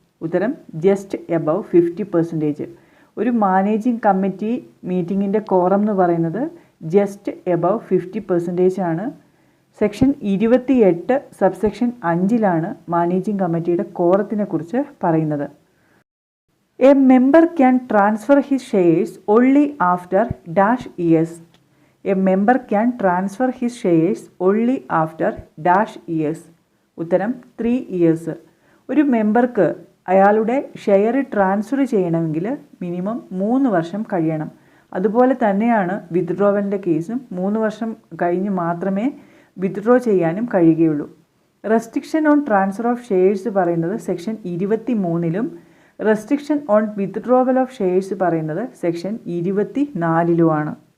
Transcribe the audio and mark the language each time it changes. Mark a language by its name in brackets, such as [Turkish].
[Malayalam] ഉത്തരം just above 50%. ഒരു managing committee മീറ്റിങ്ങിൻ്റെ quorum എന്ന് പറയുന്നത് ജസ്റ്റ് എബവ് 50% ആണ്. സെക്ഷൻ 28 സബ്സെക്ഷൻ 5-ലാണ് മാനേജിംഗ് കമ്മിറ്റിയുടെ കോറത്തിനെ കുറിച്ച് പറയുന്നത്. [English] A member can transfer his shares only after dash years. A member can transfer his shares only after dash years. [Malayalam] ഉത്തരം 3 years. ഒരു മെമ്പർക്ക് അയാളുടെ ഷെയർ ട്രാൻസ്ഫർ ചെയ്യണമെങ്കിൽ മിനിമം 3 വർഷം കഴിയണം. അതുപോലെ തന്നെയാണ് വിത്ഡ്രോവലിൻ്റെ കേസും 3 വർഷം കഴിഞ്ഞ് മാത്രമേ വിത്ഡ്രോ ചെയ്യാനും കഴിയുകയുള്ളൂ. [English] restriction on transfer of shares [Malayalam] പറയുന്നത് section 23-ലും [English] restriction on withdrawal of shares [Malayalam] പറയുന്നത് സെക്ഷൻ 24-ലുമാണ്.